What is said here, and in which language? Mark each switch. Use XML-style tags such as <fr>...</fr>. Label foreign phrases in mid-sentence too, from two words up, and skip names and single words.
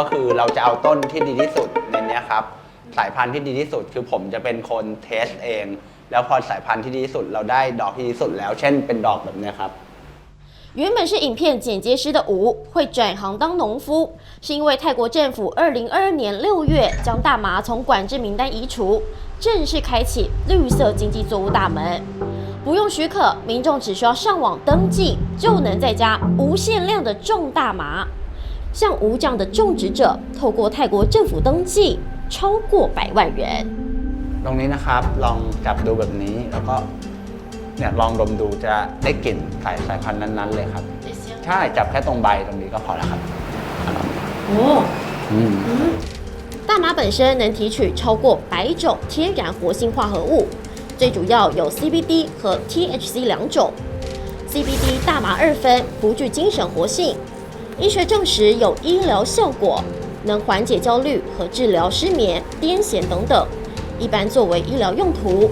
<th>คือเราจะเอาต้นที่ดีที่สุดในนี้ครับสายพันธุ์ที่ดีที่สุดคือผมจะเป็นคนเทสเองแล้วพอสายพันธุ์ที่ดีที่สุดเราได้ดอกที่ดีที่สุดแล้วเช่นเป็นดอกแบบนี้ครับ</th> <zh>原本是影片剪接师的吴会转行当农夫，是因为泰国政府2022年6月将大麻从管制名单移除，正式开启绿色经济作物大门。不用许可，民众只需要上网登记，就能在家无限量的种大麻。像吴这样的种植者，透过泰国政府登记，超过100万人。</zh> <th>ตรงนี้นะครับลองจับดูแบบนี้แล้วก็เนี่ยลองดมดูจะได้กลิ่นสายพันธุ์นั้นๆเลยครับใช่จับแค่ตรงใบตรงนี้ก็พอแล้วครับ</th> <zh>大麻本身能提取超过100种天然活性化合物，最主要有 CBD 和 THC 2种。CBD 大麻2酚不具精神活性，医学证实有医疗效果，能缓解焦虑和治疗失眠、癫痫等等，一般作为医疗用途。</zh>